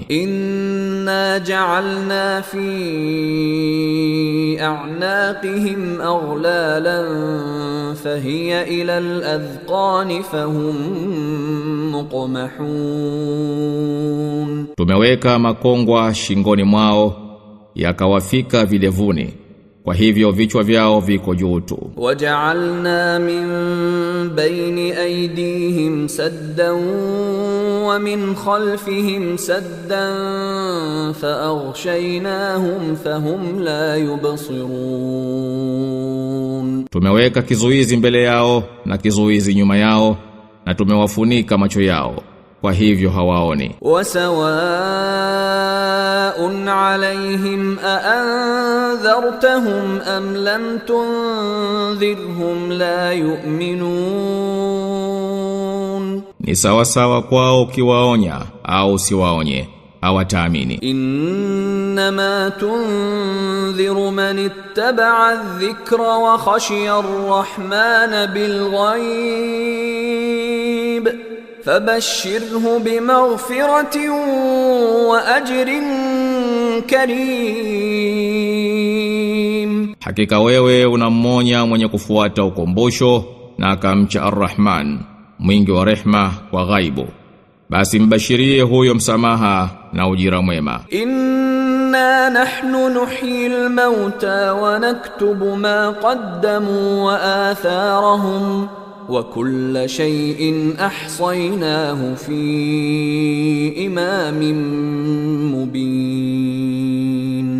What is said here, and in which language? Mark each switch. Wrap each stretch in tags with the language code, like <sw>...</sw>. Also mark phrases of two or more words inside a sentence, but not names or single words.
<ar>إنا جعلنا في أعناقهم أغلالا فهي إلى الأذقان فهم مقمحون.</ar> <sw>Tumeweka makongwa shingoni mwao yakawafika vilevuni, kwa hivyo vichwa vyao viko juu tu.</sw> <ar>وجعلنا من بين أيديهم سدا ومن خلفهم سدا فأغشيناهم فهم لا يبصرون.</ar> <sw>Tumeweka kizuizi mbele yao na kizuizi nyuma yao na tumewafunika macho yao, kwa hivyo hawaoni.</sw> <ar>وسواء عليهم أأنذرتهم أم لم تنذرهم لا يؤمنون.</ar> <sw>Ni sawa sawa kwao ukiwaonya au siwaonye, hawataamini.</sw> <ar>إنما تنذر من اتبع الذكر وخشي الرحمن بالغيب فبشره بمغفرة وأجر كريم.</ar> <sw>Hakika wewe unammonya mwenye kufuata ukumbusho na akamcha Ar-Rahman, mwingi wa rehma kwa ghaibu. Basi mbashirie huyo msamaha na ujira mwema.</sw> <ar>إنا نحن نحيي الموتى ونكتب ما قدموا وآثارهم وكل شيء أحصيناه في إمام مبين.</ar>